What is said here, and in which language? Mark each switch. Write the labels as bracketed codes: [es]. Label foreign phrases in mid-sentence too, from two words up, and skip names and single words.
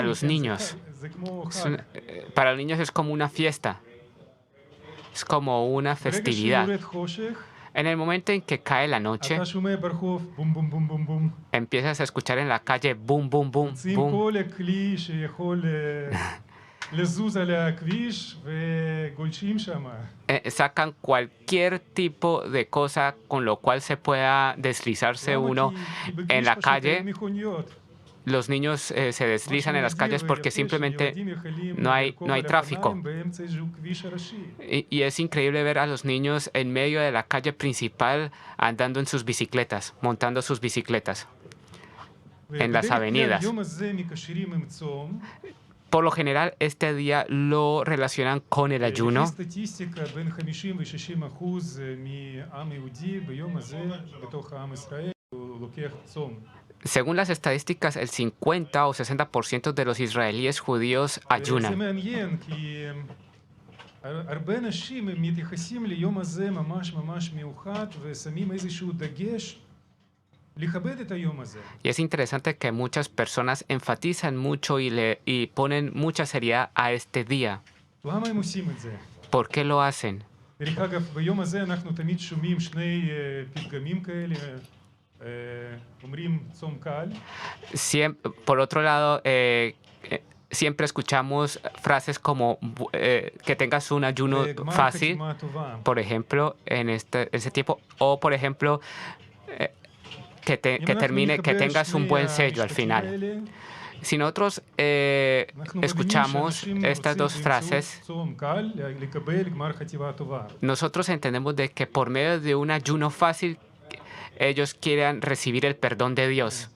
[he] ילדים, [es] los [he] כן, [es] niños. [he] זה כמו [es] Es [he] חג. [es] para los niños es como una fiesta. Es como una [he] ברגע [es] festividad. [he] שיורד חושך, [es] En el momento en que cae la noche, [he] אתה שומע ברחוב בום בום בום בום בום. [es] empiezas a escuchar en la calle boom, boom, boom, [he] מוצאים [es] boom. [he] כל הכלי שיכול לזוז על הכביש וגולשים שם. [es] Sacan cualquier tipo de cosa con lo cual se pueda deslizarse [he] למה? [es] uno [he] כי בכביש [es] en la [he] פשוט אין [es] calle. [he] מכוניות. [es] Los niños se deslizan en las calles porque simplemente no hay tráfico. Y es increíble ver a los niños en medio de la calle principal andando en sus bicicletas, montando sus bicicletas en las avenidas. Por lo general, este día lo relacionan con el ayuno. Según las estadísticas, el 50 o 60% de los israelíes judíos ayunan. [he] הרבה אנשים מתייחסים ליום הזה ממש ממש מיוחד ושמים איזשהו דגש לכבד את היום הזה. [es] Y es interesante que muchas personas enfatizan mucho y ponen mucha seriedad a este día. [he] למה הם עושים את זה? [es] ¿Por qué lo hacen? [he] דרך אגב, ביום הזה אנחנו תמיד שומעים שני פתגמים כאלה, אומרים צום קל. [es] Por otro lado, siempre escuchamos frases como que tengas un ayuno [he] וגמר [es] fácil, [he] חתימה טובה. [es] por ejemplo, en ese tiempo, o por ejemplo, que tengas un buen sello al final. Si nosotros escuchamos estas dos frases, nosotros entendemos de que por medio de un ayuno fácil, ellos quieran recibir el perdón de Dios.